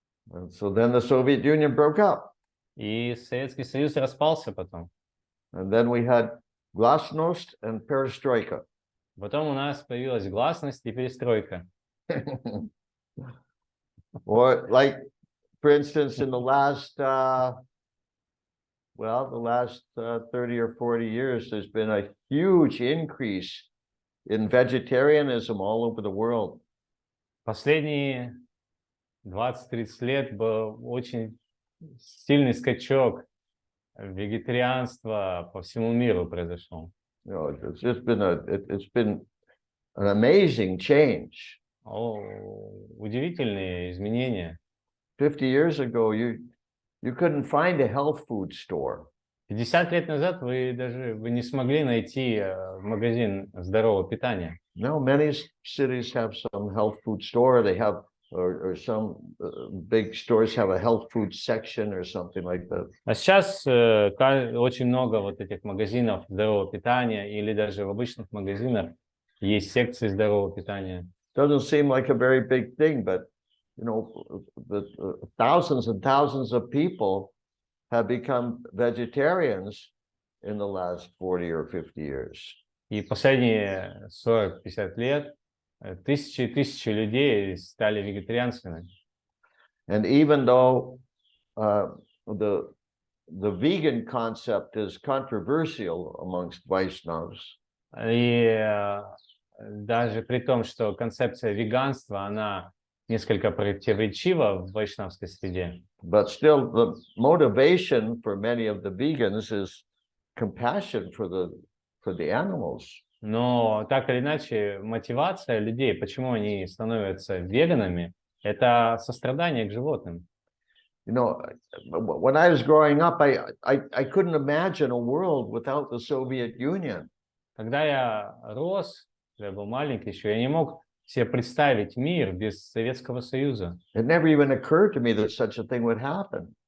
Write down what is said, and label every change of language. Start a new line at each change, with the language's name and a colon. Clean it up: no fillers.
English: And so then the Soviet Union broke up.
Russian: И Советский Союз распался потом.
English: And then we had Glasnost and Perestroika.
Russian: Потом у нас появилась гласность и перестройка.
English: Or like, for instance, in the last Well, the last 30 or 40 years, there's been a huge increase in vegetarianism all over the world.
Russian: Последние 20-30 лет был очень сильный скачок вегетарианства по всему миру произошел.
English: You know, it's just been it's been an amazing change.
Russian: Удивительные изменения.
English: 50 years ago, you couldn't find a health food store.
Russian: 50 лет назад вы не смогли найти магазин здорового питания.
English: Now, many cities have some health food store. They have, or some big stores have a health food section or something like that.
Russian: А сейчас очень много вот этих магазинов здорового питания, или даже в обычных магазинах есть секции здорового питания.
English: Doesn't seem like a very big thing, but you know, thousands and thousands of people have become vegetarians in the last 40 or 50 years.
Russian: И последние 40-50 лет тысячи и тысячи людей стали вегетарианцами.
English: And even though the vegan concept is controversial amongst Vaishnavas,
Russian: И даже при том, что концепция веганства, она несколько противоречива в вайшнавской среде,
English: but still the motivation for many of the vegans is compassion for the animals.
Russian: но так или иначе мотивация людей, почему они становятся веганами, это сострадание к животным.
English: You know, when I was growing up, I couldn't imagine a world without the Soviet Union.
Russian: Когда я рос, я был маленький еще, я не мог себе представить мир без Советского Союза.
English: It never even occurred to me that such a thing would happen.